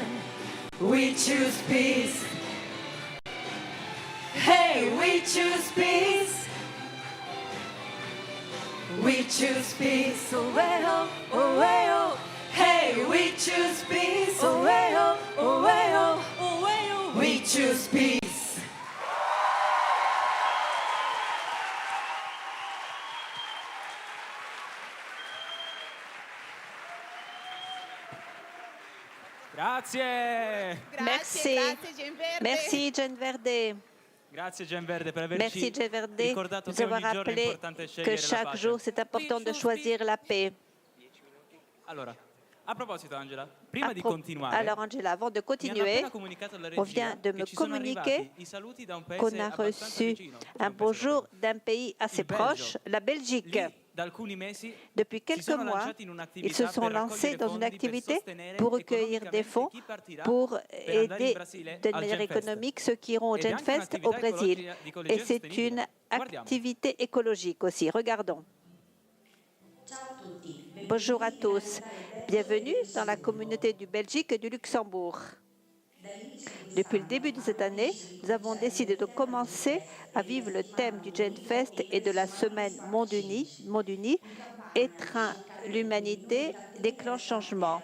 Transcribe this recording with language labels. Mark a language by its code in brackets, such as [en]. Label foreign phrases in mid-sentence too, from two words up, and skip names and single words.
[en] We choose peace. Hey, we choose peace. We choose peace. Oh, way, oh, oh, way, oh. Hey, we choose peace. Oh, way, oh, oh, way, oh, oh, way, oh. We choose peace. [it] Grazie. [fr] Merci. Merci Gen Verde. [it] Grazie Gen Verde per [fr] Merci [it] averci [fr] Gen Verde [it] ricordato [fr] de [it] che [fr] nous avoir [it] ogni giorno è [fr] rappelé [it] importante [fr] que [it] scegliere la [fr] chaque [it] pace. [fr] jour c'est important de choisir la paix. [it] Allora, a proposito Angela, prima di [fr] Alors continuare, Angela, avant de [it] mi hanno [fr] continuer, [it] appena comunicato la [fr] on vient [it] regia [fr] de [it] che [fr] me [it] ci sono [fr] communiquer [it] arrivati i saluti da un paese [fr] qu'on a [it] abbastanza [fr] reçu [it] vicino. [fr] un bonjour d'un pays assez [it] Il Belgio. [fr] proche, la Belgique. [it] Lì, da alcuni mesi [fr] Depuis [it] si [fr] quelques [it] sono [fr] mois, [it] lanciati in [fr] ils [it] un'attività [fr] se sont [it] per [fr] lancés [it] raccogliere [fr] dans une [it] fondi per [fr] activité [it] sostenere [fr] pour recueillir des [it] economicamente [fr] fonds [it] chi partirà [fr] pour [it] per andare in [fr] aider [it] Brasile [fr] d'une [it] al [fr] manière [it] Genfest. [fr] économique ceux qui iront au [it] Ed è anche [fr] Genfest au [it] un'attività [fr] Brésil. [it] ecologica [fr] Et c'est [it] sostenibile. [fr] une [it] Guardiamo. [fr] activité écologique aussi. Regardons. Bonjour à tous. Bienvenue dans la communauté du Belgique et du Luxembourg. Depuis le début de cette année, nous avons décidé de commencer à vivre le thème du Genfest et de la semaine Monde Uni, étreint l'humanité, déclenche changement.